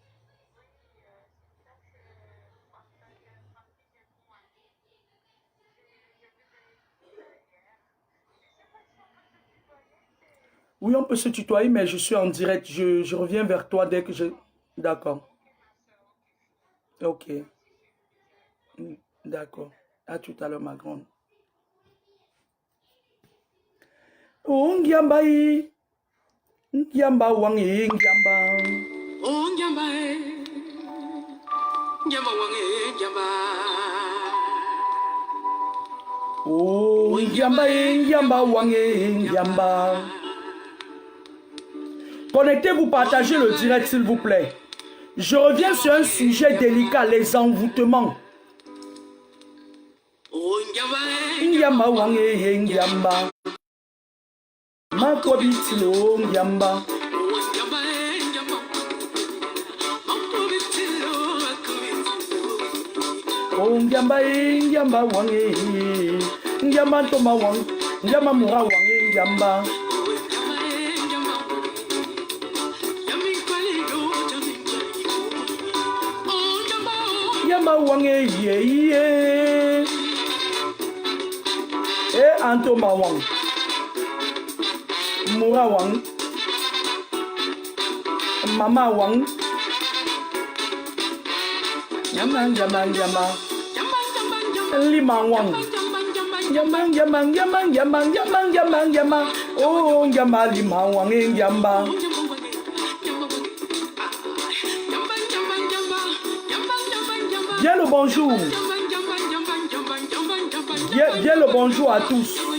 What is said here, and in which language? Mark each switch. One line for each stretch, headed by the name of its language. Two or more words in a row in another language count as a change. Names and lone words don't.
French: Oui, on peut se tutoyer, mais je suis en direct. Je reviens vers toi dès que je... D'accord. Ok. D'accord. À tout à l'heure, ma grande.
Kongo: Oh, Ngiamba, Ngiamba, Wangi, Ngiamba. Oh, Ngiamba, Ngiamba, Wangi, Ngiamba. Oh, Ngiamba, Ngiamba, Wangi, Ngiamba.
French: Connectez-vous, partagez le direct, s'il vous plaît. Je reviens sur un sujet délicat, les envoûtements.
Kongo: Ngiamba wange ngiamba. Makwabitilo ngiamba. Oh ngiamba wange. Ngiamba toma wange. Ngiamba mura wange ngiamba. Ngiamba wange ye. Antoma wang. Mura wang. Mama wang. Yamang. Lima wang. Yamang. Oh, yama lima wang yamba.
French: Bien le bonjour. Bien le bonjour à tous.